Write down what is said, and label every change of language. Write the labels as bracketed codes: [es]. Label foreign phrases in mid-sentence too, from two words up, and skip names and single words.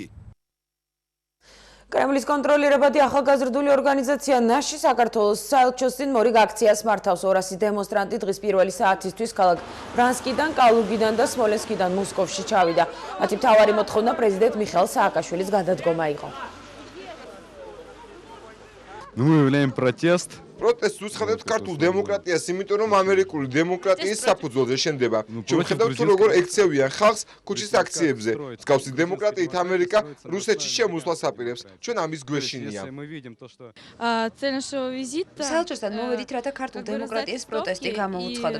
[ka] კრემლის კონტროლირებადი ახალგაზრდული ორგანიზაცია ნაში საქართველოს საელჩოს წინ მორიგ აქციას მართავს. 200 დემონსტრანტი დღის პირველი საათისთვის ქალაქ ბრანსკიდან, კალუგიდან და სმოლენსკიდან მოსკოვში ჩავიდა. მათი მთავარი მოთხოვნა პრეზიდენტ მიხაილ სააკაშვილის გადადგომა იყო. [ru] Мы выявляем протест [ka] პროტესტს უცხადებთ ქართულ დემოკრატიას, იმიტომ რომ ამერიკული დემოკრატიის საფუძველზე შენდება. ჩვენ ხედავთ თუ როგორ ექცევიან ხალხს ქუჩის აქციებზე. მსგავსი დემოკრატიით ამერიკა რუსეთში შემოსვლას აპირებს. ჩვენ ამის გვერშინია. საელჩოსთან მოვედით, რათა ქართულ დემოკრატიის პროტესტი გამოუცხადოთ.